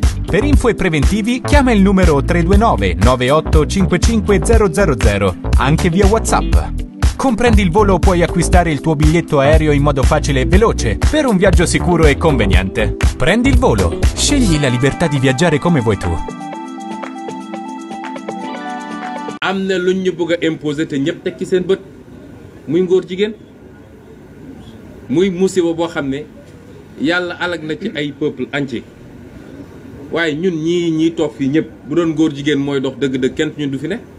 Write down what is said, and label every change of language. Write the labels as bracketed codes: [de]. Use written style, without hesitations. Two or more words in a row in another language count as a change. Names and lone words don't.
[it] Per info e preventivi chiama il numero 329 9855 000, anche via WhatsApp. Comprendi il Volo, puoi acquistare il tuo biglietto aereo in modo facile e veloce per un viaggio sicuro e conveniente. Prendi il Volo, scegli la libertà di viaggiare come vuoi tu. [wo] am na luñ ñu bëgg a imposer te ñëpp teg ci seen bët muy ngóor jigéen muy musiba boo xam ne yàlla alag na ci ay [fr] peuple entier [wo] waaye ñun ñii toog fii ñëpp bu doon ngóor jigéen mooy dox dëgg-dëgg kenn ñun du fi ne